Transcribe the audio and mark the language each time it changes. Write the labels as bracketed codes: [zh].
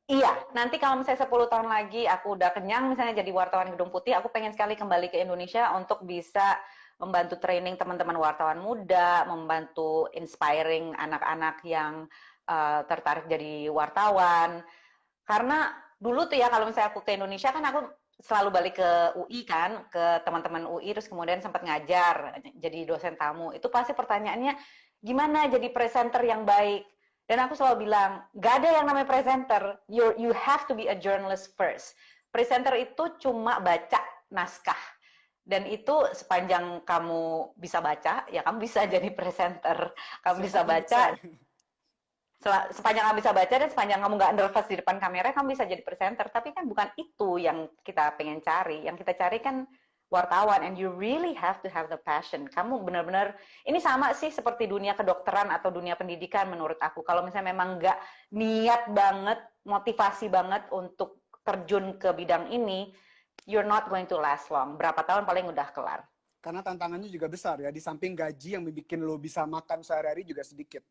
[id] Iya, nanti kalau misalnya 10 tahun lagi aku udah kenyang misalnya jadi wartawan Gedung Putih, aku pengen sekali kembali ke Indonesia untuk bisa membantu training teman-teman wartawan muda, membantu inspiring anak-anak yang tertarik jadi wartawan. Karena dulu tuh ya kalau misalnya aku ke Indonesia kan aku selalu balik ke UI kan, ke teman-teman UI, terus kemudian sempat ngajar jadi dosen tamu. Itu pasti pertanyaannya gimana jadi presenter yang baik. Dan aku selalu bilang, gak ada yang namanya presenter. [en] You have to be a journalist first. [id] Presenter itu cuma baca naskah. Dan itu sepanjang kamu bisa baca, ya kamu bisa jadi presenter. Kamu bisa baca, sepanjang kamu bisa baca dan sepanjang kamu nggak nervous di depan kamera, kamu bisa jadi presenter. Tapi kan bukan itu yang kita pengen cari. Yang kita cari kan wartawan, [en] and you really have to have the passion. [id] Kamu benar-benar, ini sama sih seperti dunia kedokteran atau dunia pendidikan menurut aku. Kalau misalnya memang nggak niat banget, motivasi banget untuk terjun ke bidang ini, [en] you're not going to last long. [id] Berapa tahun paling udah kelar. Karena tantangannya juga besar ya. Di samping gaji yang bikin lo bisa makan sehari-hari juga sedikit.